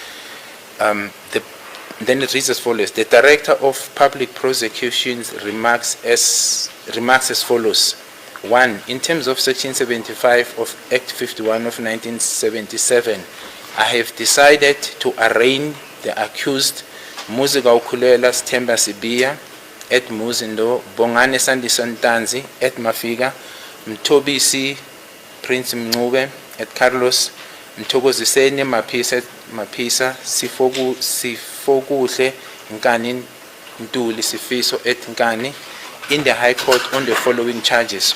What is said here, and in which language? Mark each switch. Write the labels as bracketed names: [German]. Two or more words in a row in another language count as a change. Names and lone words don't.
[English] Then it reads as follows. The Director of Public Prosecutions remarks as follows. 1. In terms of Section 75 of Act 51 of 1977, I have decided to arraign the accused Muziga Ukhulela Sthemba Sibia at Muzindo, Bongane Sandison Tanzi at Mafiga, Mtobisi Prince Mncube at Carlos, Mthokoziseni Mapisa Sifokuhle Nkani Ntuli Sifiso at Nkani in the High Court on the following charges.